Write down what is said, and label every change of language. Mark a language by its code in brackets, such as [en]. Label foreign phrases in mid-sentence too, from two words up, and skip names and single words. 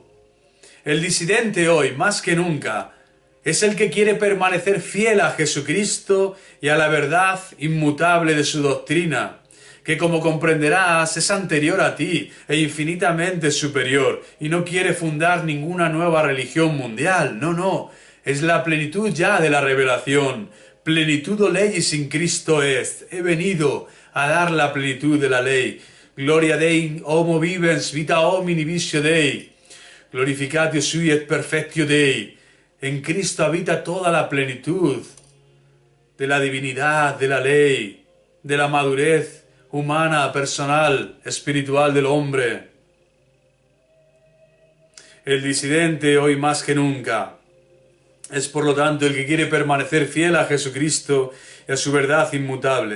[es] El disidente hoy, más que nunca, es el que quiere permanecer fiel a Jesucristo y a la verdad inmutable de su doctrina, que como comprenderás es anterior a ti e infinitamente superior, y no quiere fundar ninguna nueva religión mundial, no, es la plenitud ya de la revelación. [la] Plenitudo legis in Cristo est. [es] He venido a dar la plenitud de la ley. [la] Gloria Dei, homo vivens, vita homini vicio Dei. Glorificatio sui et perfectio Dei. [es] En Cristo habita toda la plenitud de la divinidad, de la ley, de la madurez humana, personal, espiritual del hombre. El disidente hoy más que nunca es por lo tanto el que quiere permanecer fiel a Jesucristo y a su verdad inmutable.